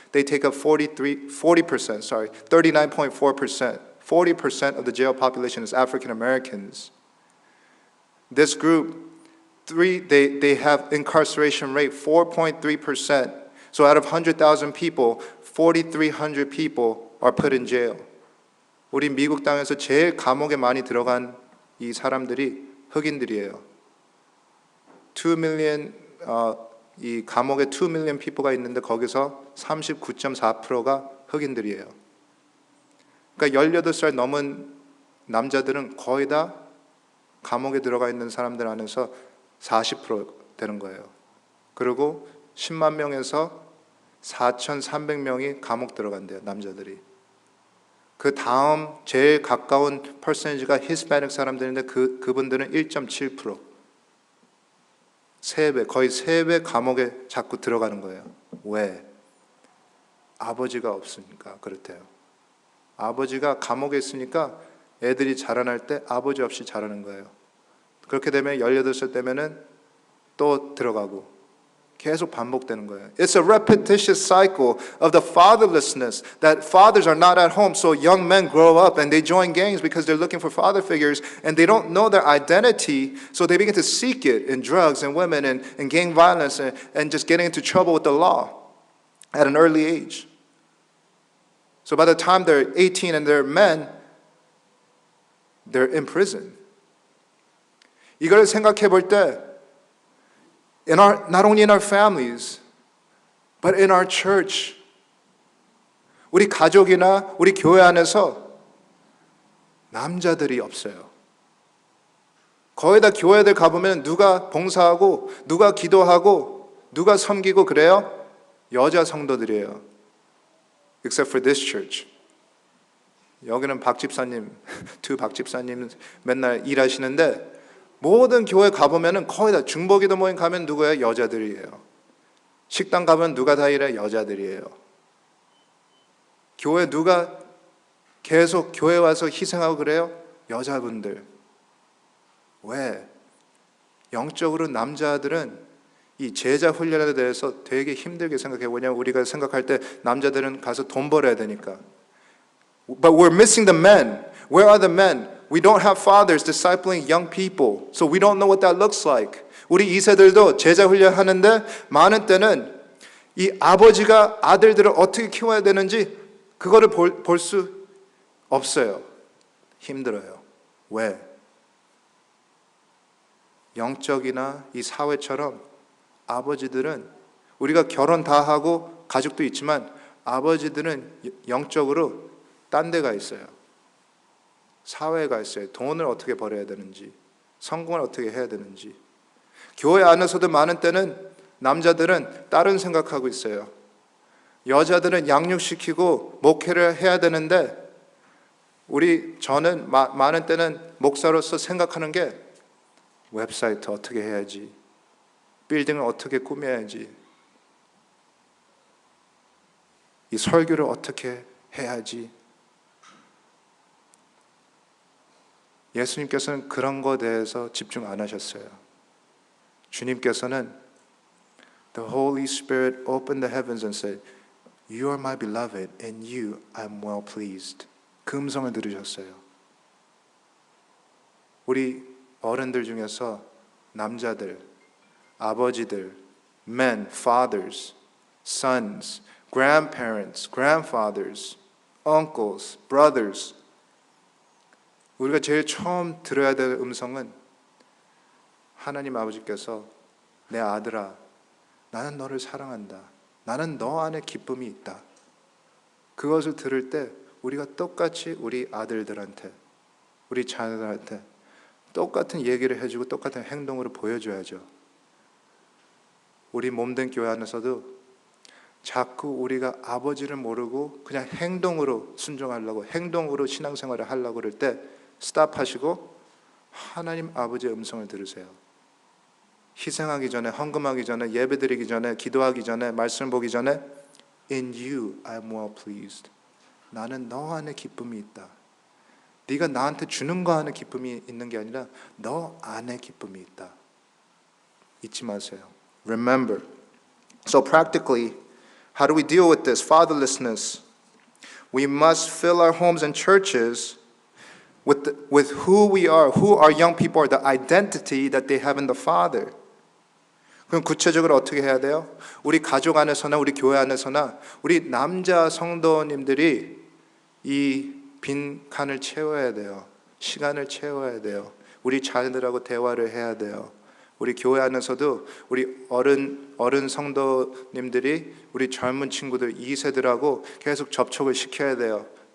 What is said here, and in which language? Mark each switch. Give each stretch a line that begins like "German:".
English: They take up 39.4%. 40% of the jail population is African Americans. This group, they have incarceration rate 4.3%. So out of 100,000 people, 4,300 people are put in jail.
Korean: 우리 미국 땅에서 제일 감옥에 많이 들어간 이 사람들이 흑인들이에요.
English: 2 million,
Korean: 이 감옥에
English: 2 million people
Korean: 가 있는데 거기서 39.4%가 흑인들이에요. 그러니까 18살 넘은 남자들은 거의 다 감옥에 들어가 있는 사람들 안에서 40% 되는 거예요. 그리고 10만 명에서 4,300명이 감옥 들어간대요, 남자들이. 그 다음 제일 가까운 퍼센티지가 히스패닉 사람들인데 그분들은 1.7%. 3배, 거의 3배 감옥에 자꾸 들어가는 거예요. 왜? 아버지가 없으니까 그렇대요. 아버지가 감옥에 있으니까 애들이 자라날 때 아버지 없이 자라는 거예요. 그렇게 되면 18살 되면은 또 들어가고 계속 반복되는 거예요.
English: It's a repetitious cycle of the fatherlessness, that fathers are not at home, so young men grow up and they join gangs because they're looking for father figures and they don't know their identity, so they begin to seek it in drugs and women and gang violence and just getting into trouble with the law at an early age. So by the time they're 18 and they're men, they're in prison.
Korean: 이걸 생각해 볼 때
English: not only in our families, but in our church,
Korean: 우리 가족이나 우리 교회 안에서 남자들이 없어요. 거의 다 교회들 가보면 누가 봉사하고 누가 기도하고 누가 섬기고 그래요? 여자 성도들이에요.
English: Except for this church.
Korean: 여기는 박 집사님, 박 집사님 맨날 일하시는데 모든 교회 가보면 거의 다 중보기도 모임 가면 누구예요? 여자들이에요. 식당 가면 누가 다 일해? 여자들이에요. 교회 누가 계속 교회 와서 희생하고 그래요? 여자분들. 왜? 영적으로 남자들은 이 제자 훈련에 대해서 되게 힘들게 생각해요. 왜냐하면 우리가 생각할 때 남자들은 가서 돈 벌어야 되니까.
English: But we're missing the men. Where are the men? We don't have fathers discipling young people, so we don't know what that looks like.
Korean: 우리 2세들도 제자 훈련하는데 많은 때는 이 아버지가 아들들을 어떻게 키워야 되는지 그거를 볼 수 없어요. 힘들어요. 왜? 영적이나 이 사회처럼 아버지들은 우리가 결혼 다 하고 가족도 있지만 아버지들은 영적으로 딴 데가 있어요. 사회가 있어요. 돈을 어떻게 벌어야 되는지, 성공을 어떻게 해야 되는지. 교회 안에서도 많은 때는 남자들은 다른 생각하고 있어요. 여자들은 양육시키고 목회를 해야 되는데 저는 많은 때는 목사로서 생각하는 게 웹사이트 어떻게 해야지, 빌딩을 어떻게 꾸며야지, 이 설교를 어떻게 해야지. 예수님께서는 그런 것에 대해서 집중 안 하셨어요. 주님께서는
English: The Holy Spirit opened the heavens and said, You are my beloved, and you I am well pleased.
Korean: 그 음성을 들으셨어요. 우리 어른들 중에서 남자들, 아버지들,
English: men, fathers, sons, grandparents, grandfathers, uncles, brothers.
Korean: 우리가 제일 처음 들어야 될 음성은 하나님 아버지께서 내 아들아, 나는 너를 사랑한다. 나는 너 안에 기쁨이 있다. 그것을 들을 때 우리가 똑같이 우리 아들들한테, 우리 자녀들한테 똑같은 얘기를 해주고 똑같은 행동으로 보여줘야죠. 우리 몸된 교회 안에서도 자꾸 우리가 아버지를 모르고 그냥 행동으로 순종하려고, 행동으로 신앙생활을 하려고 그럴 때 스탑하시고 하나님 아버지의 음성을 들으세요. 희생하기 전에, 헌금하기 전에, 예배드리기 전에, 기도하기 전에, 말씀 보기 전에
English: In you I am well pleased.
Korean: 나는 너 안에 기쁨이 있다. 네가 나한테 주는 거 안에 기쁨이 있는 게 아니라 너 안에 기쁨이 있다. 잊지 마세요.
English: Remember. So practically, how do we deal with this fatherlessness? We must fill our homes and churches with who we are, who our young people are, the identity that they have in the Father.
Korean: 그럼 구체적으로 어떻게 해야 돼요? 우리 가족 안에서나 우리 교회 안에서나 우리 남자 성도님들이 이 빈 칸을 채워야 돼요. 시간을 채워야 돼요. 우리 자녀들하고 대화를 해야 돼요. 우리 교회 안에서도 우리 어른 성도님들이 우리 젊은 친구들 2세들하고 계속 접촉을 시켜야 돼요.